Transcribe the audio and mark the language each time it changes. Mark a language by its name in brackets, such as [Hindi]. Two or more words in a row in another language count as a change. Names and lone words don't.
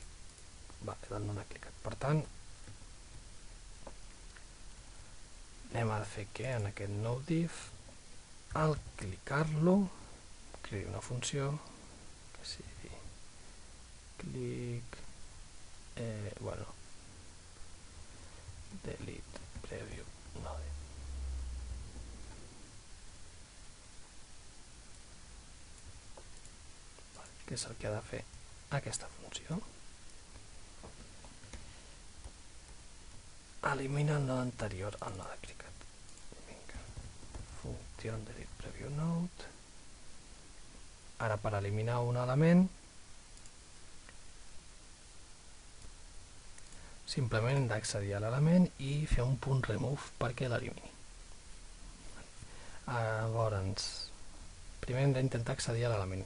[Catalan] El node clicat. Per tant, anem a fer que en aquest nou div, al clicar-lo, creï una funció que sigui clic, [English] delete preview node. [Catalan] Que és el que ha de fer aquesta funció. Elimina el node anterior al node clicat. Vinga. Funció [English] delete preview node. [Catalan] Ara, per eliminar un element, simplement hem d'accedir a l'element i fer un punt remove perquè l'elimini. Llavors, primer hem d'intentar accedir a l'element.